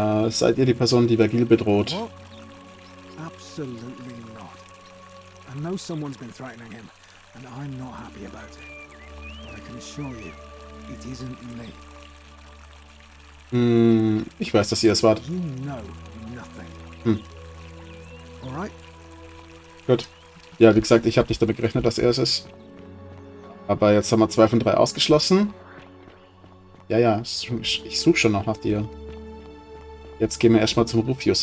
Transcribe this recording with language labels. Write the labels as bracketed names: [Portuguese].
[German] Seid ihr die Person, die Vergil bedroht? [English] Absolutely not. I know someone's been threatening him, and I'm not happy about it. But I can assure you, it isn't me. [German] Ich weiß, dass ihr es wart. [English] You know nothing. Alright? [German] Gut. Ja, wie gesagt, ich habe nicht damit gerechnet, dass er es ist. Aber jetzt haben wir 2 von 3 ausgeschlossen. Ja, ich suche schon noch nach dir. Jetzt gehen wir erstmal zum Rufius.